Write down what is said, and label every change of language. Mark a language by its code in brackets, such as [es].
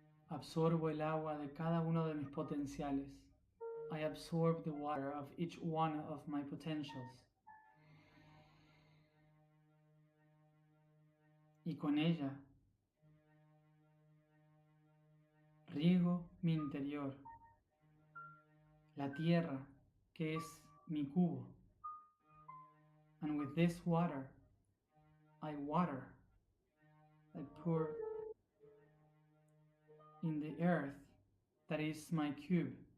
[es] Absorbo el agua de cada uno de mis potenciales. [en] I absorb the water of each one of my potentials. [es] Y con ella riego mi interior, la tierra que es mi cubo. [en] And with this water, I water, I pour in the earth that is my cube.